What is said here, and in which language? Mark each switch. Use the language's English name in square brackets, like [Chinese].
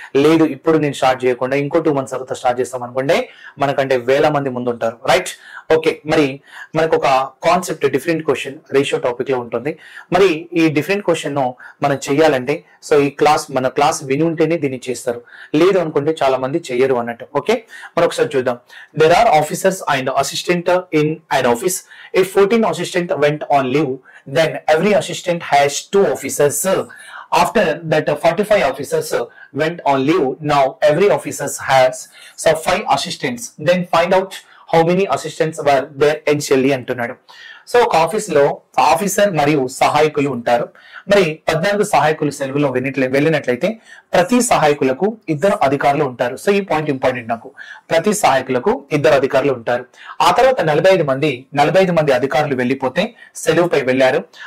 [Telugu] లేదు ఇప్పుడు నేను స్టార్ట్ చేయకుండా ఇంకో 2 months తర్వాత స్టార్ట్ చేస్తాం అనుకోండి, మనకంటే వేల మంది ముందు ఉంటారు. Right, okay. మరి మనకు ఒక concept different question ratio topic లో ఉంటుంది. మరి ఈ డిఫరెంట్ క్వశ్చన్ ను మనం చెయ్యాలంటే ఈ మన క్లాస్ విని ఉంటేనే దీన్ని చేస్తారు, లేదు అనుకుంటే చాలా మంది చెయ్యరు అన్నట్టు. ఓకే, మరి ఒకసారి చూద్దాం. [English] There are officers and assistant in an office. If 14 assistant went on leave, then every assistant has 2 officers. After that 45 officers went on leave. Now every officer has 5 assistants. Then find out how many assistants were there initially [Telugu] అంటున్నాడు. So ఒక office లో officer మరియు సహాయకులు ఉంటారు. మరి 14 సహాయకులు సెలవులో వెళ్ళినట్లయితే ప్రతి సహాయకులకు 2 అధికారులు ఉంటారు. సో ఈ పాయింట్ ఇంపార్టెంట్ నాకు. ప్రతి సహాయకులకు 2 అధికారులు ఉంటారు. ఆ తర్వాత 45 మంది అధికారులు వెళ్ళిపోతే సెలవుపై వెళ్ళారు.